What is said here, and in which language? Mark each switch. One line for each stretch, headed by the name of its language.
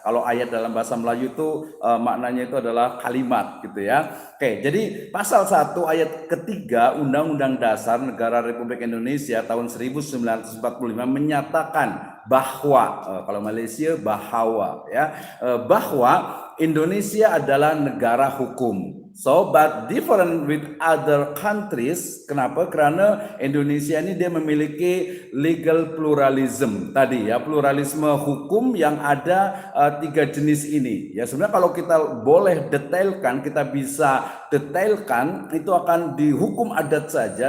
Indonesian: Kalau ayat dalam bahasa Melayu itu maknanya itu adalah kalimat gitu ya. Oke, jadi pasal 1 ayat ketiga Undang-Undang Dasar Negara Republik Indonesia tahun 1945 menyatakan bahwa, kalau Malaysia bahwa ya, bahwa Indonesia adalah negara hukum.
English: So, but different with other countries.
Indonesian: Kenapa? Karena Indonesia ini dia memiliki legal pluralism tadi ya, pluralisme hukum yang ada 3 jenis ini. Ya sebenarnya kalau kita boleh detailkan, kita bisa detailkan itu akan di hukum adat saja.